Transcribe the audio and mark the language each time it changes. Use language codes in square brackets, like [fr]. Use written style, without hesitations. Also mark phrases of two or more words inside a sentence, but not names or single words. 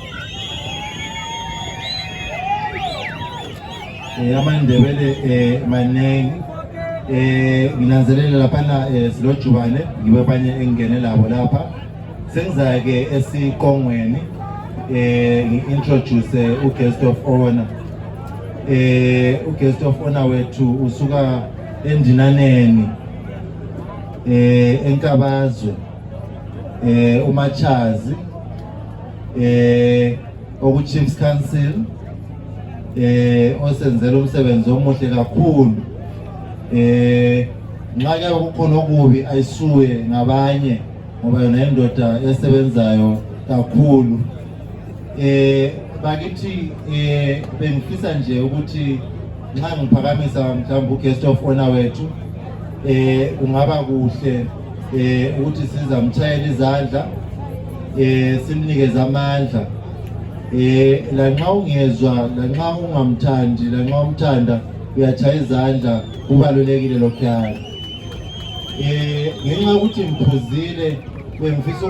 [nd] AmaNdebele manengi. Nginanzelela laphana silojubane ngibe abanye engene labo lapha. Sengiza-ke esiqongweni ngi-introduce [en] uguest of honor. Uguest of honor [nd] wethu usuka eNdinaneni eNkabazwe. uMachazi oku-Chiefs Council osenzela umsebenzi omuhle kakhulu. Nxa ke kukhona okubi ayisuye ngabanye ngoba yona indoda esebenzayo kakhulu. Bakithi bengifisa nje ukuthi nxa ngiphakamisa mhlawumbe [en] uguest of honor [nd] wethu kungaba kuhle ukuthi sizamtshayela izandla simnikeze amandla lanxa ungezwa lanxa ungamthandi lanxa umthanda uyatshaya izandla kubalulekile lokhuyana ngenxa ukuthi ngiphuzile bengifisa